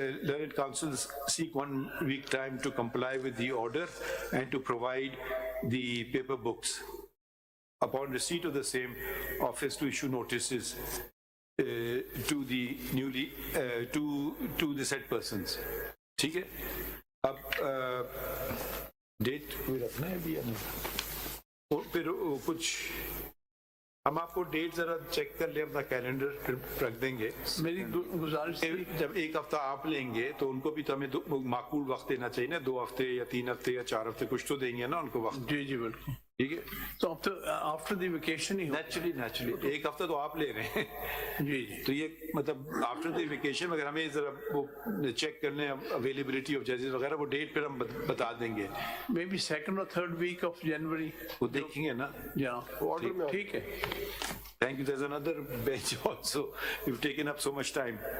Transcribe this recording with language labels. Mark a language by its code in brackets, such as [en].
[en] Learned counsel seek 1 week time to comply with the order and to provide the paper books. Upon receipt of the same, office to issue notices to the newly to the said persons. [ur] ٹھیک ہے. اب date کوئی رکھنا ہے ابھی یا نہیں؟ پھر کچھ ہم آپ کو ڈیٹ ذرا چیک کر لیں اپنا کیلنڈر, پھر رکھ دیں گے. میری گزارش جب 1 ہفتہ آپ لیں گے تو ان کو بھی تو ہمیں معقول وقت دینا چاہیے نا, 2 ہفتے یا 3 ہفتے یا 4 ہفتے کچھ تو دیں گے نا ان کو وقت. جی جی بالکل ٹھیک ہے. [en] تو after the vacation ہی [ur] naturally 1 ہفتہ تو آپ لے رہے ہیں. جی جی تو یہ مطلب [en] after the vacation [ur] اگر ہمیں ذرا وہ چیک کر لیں [en] availability of ججز [ur] وغیرہ, وہ ڈیٹ پھر ہم بتا دیں گے. [en] Maybe 2nd or 3rd week of January. [ur] وہ دیکھیں گے نا. ٹھیک ہے. [en] Thank you. There's another bench also. You've taken up so much time.